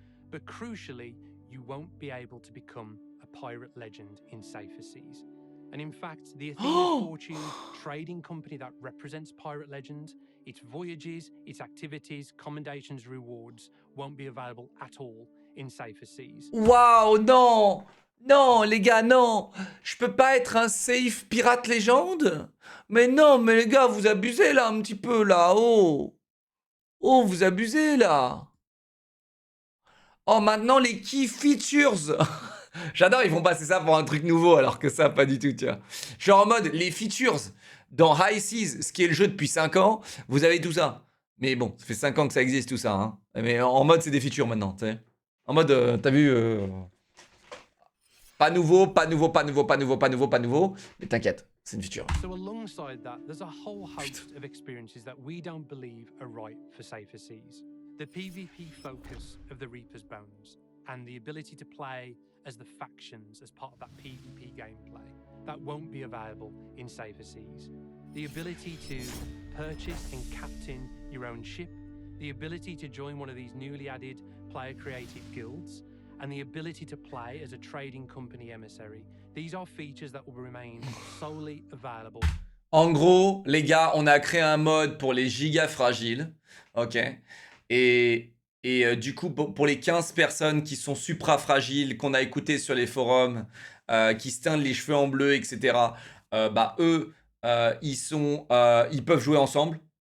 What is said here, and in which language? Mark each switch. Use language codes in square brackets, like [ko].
[en] But crucially, you won't be able to become a pirate legend in safer seas. And in fact, the Athena Fortune trading company that represents Pirate Legend, its voyages, its activities, commendations, rewards won't be available at all in safer seas. [fr] Waouh, non! Non, les gars, non! Je peux pas être un safe pirate légende? Mais non, mais les gars, vous abusez là un petit peu là, oh! Oh, vous abusez là! Oh, maintenant les key features! J'adore, ils vont passer ça pour un truc nouveau alors que ça, pas du tout, tu vois. Genre en mode, les features dans High Seas, ce qui est le jeu depuis 5 ans, vous avez tout ça. Mais bon, ça fait 5 ans que ça existe tout ça, hein. Mais en mode, c'est des features maintenant, tu sais. En mode, t'as vu... Pas nouveau, pas nouveau, pas nouveau, pas nouveau, pas nouveau, pas nouveau. Mais t'inquiète, c'est une feature. [en] So alongside that, there's a whole host of experiences that we don't believe are right for safer seas. The PvP focus of the Reaper's Bones and the ability to play as the factions as part of that PvP gameplay that won't be available in safer seas. The ability to purchase and captain your own ship, the ability to join one of these newly added player-created guilds, and the ability to play as a trading company emissary. These are features that will remain solely available. [fr] En gros, les gars, on a créé un mode pour les gigas fragiles, ok. Et du coup, pour les 15 personnes qui sont supra fragiles, qu'on a écouté sur les forums, qui se teignent les cheveux en bleu, etc. Bah eux, ils peuvent jouer ensemble.